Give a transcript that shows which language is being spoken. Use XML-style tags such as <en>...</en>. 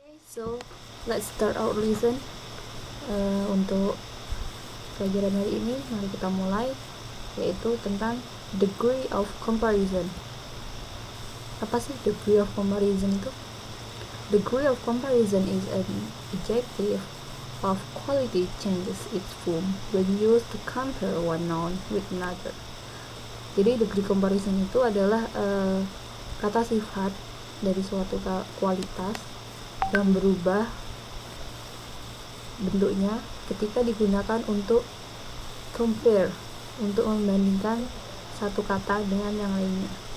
<en>So, let's start our lesson.</en> <id>Untuk pelajaran hari ini, mari kita mulai, yaitu tentang degree of comparison. Apa sih degree of comparison itu?</id> <en>Degree of comparison is an adjective of quality changes its form when used to compare one noun with another.</en> <id>Jadi degree comparison itu adalah kata sifat dari suatu kualitas yang berubah bentuknya ketika digunakan untuk compare, untuk membandingkan satu kata dengan yang lainnya.</id>